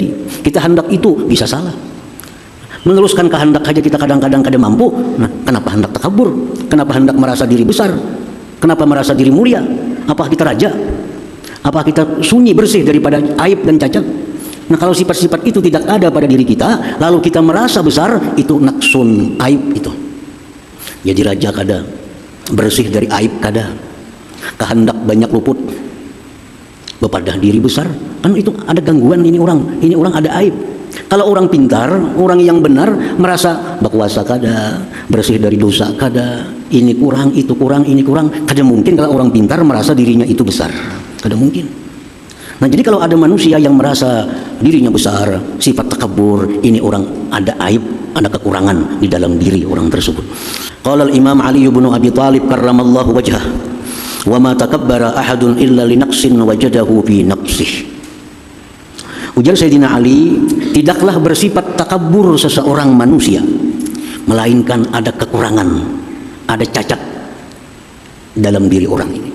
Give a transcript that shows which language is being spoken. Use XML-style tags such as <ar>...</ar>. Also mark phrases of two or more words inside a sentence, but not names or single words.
<id>Kita hendak itu bisa salah. Meneruskan kehendak saja kita kadang-kadang kada mampu. Nah, kenapa hendak takabur? Kenapa hendak merasa diri besar? Kenapa merasa diri mulia? Apakah kita raja? Apakah kita sunyi bersih daripada aib dan cacat? Nah, kalau sifat-sifat itu tidak ada pada diri kita, lalu kita merasa besar, itu naksun, aib itu.</id> <bjn>Jadi raja kada, bersih dari aib kada, kehendak banyak luput, bepadah diri besar, kan itu ada gangguan.</bjn> <id>Ini orang ada aib.</id> <bjn>Kalau orang pintar, orang yang benar, merasa berkuasa kada, bersih dari dosa kada, ini kurang, itu kurang, ini kurang. Kada mungkin kalau orang pintar merasa dirinya itu besar, kada mungkin.</bjn> <id>Nah, jadi kalau ada manusia yang merasa dirinya besar, sifat takabur, ini orang ada aib, ada kekurangan di dalam diri orang tersebut.</id> <ar>قال الإمام علي بن أبي طالب كرم الله وجهه, وما تكبر أحد إلا لنقص وجده في نفسه.</ar> <bjn>Ujar Sayyidina Ali,</bjn> <id>tidaklah bersifat takabur seseorang manusia melainkan ada kekurangan, ada cacat dalam diri orang ini.</id>